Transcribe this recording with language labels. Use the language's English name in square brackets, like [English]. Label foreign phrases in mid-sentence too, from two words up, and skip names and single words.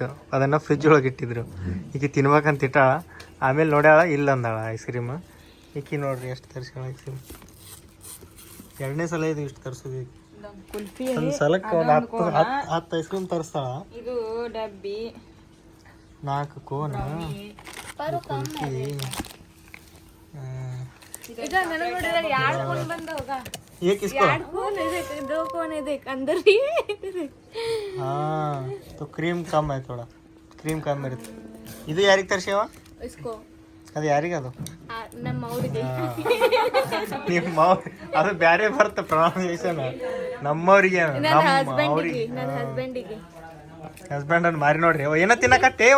[Kannada] ಅದನ್ನು ಫ್ರಿಜ್ ಒಳಗೆ ಇಟ್ಟಿದ್ರು. ಈಕೆ ತಿನ್ಬೇಕಂತ ಇಟ್ಟಾಳ. ಆಮೇಲೆ ನೋಡ್ಯಾಳ ಇಲ್ಲ ಅಂದಾಳ [English] ice cream. [Kannada] ಈಕಿ ನೋಡ್ರಿ ಎಷ್ಟು ತರಿಸ್ಯಾಳ [English] ice cream. [Kannada] 2ನೇ ಸಲ ಇದು ಇಷ್ಟು ತರಿಸೋದು. ಒಂದು ಸಲಕ್ಕೆ ಒಂದು 10 [English] ice cream [Kannada] ತರಿಸ್ತಾಳ. ಇದು ಡಬ್ಬಿ 4 ಕೋನ್ ಕುಲ್ಫಿ. [Hindi] ये किसको? हाँ तो क्रीम कम है, थोड़ा क्रीम कम ಇರುತ್ತೆ. [Kannada] ಇದು ಯಾರಿಗೆ ತರ್ಸ್ಯಾವ? ಅದು ಯಾರಿಗೆ? ಅದು ನಮ್ಮ ಅವ್ರಿಗೆ. ನಿಮ್ಮ ಅದು ಬ್ಯಾರೆ ಬರುತ್ತೆ ಪ್ರೊನೌನ್ಸಿಯೇಷನ್. ನಮ್ಮವ್ರಿಗೆ ಹಸ್ಬೆಂಡ್ ಅನ್ನು ಮಾರಿ ನೋಡ್ರಿ ಏನೋ ತಿನ್ನಕತ್ತೇವ.